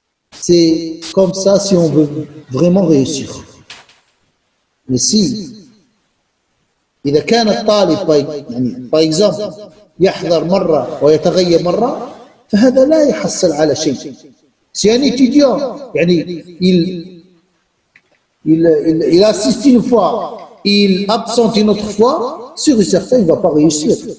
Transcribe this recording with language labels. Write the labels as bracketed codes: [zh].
[fr] C'est comme ça si on veut vraiment réussir. Mais si [ar] إذا كان الطالب [fr] par exemple [ar] يحضر مرة ويتغيب مرة فهذا لا يحصل على شيء. [fr] Si un étudiant il assiste une fois, il absente une autre fois, sûr et certain il ne va pas réussir.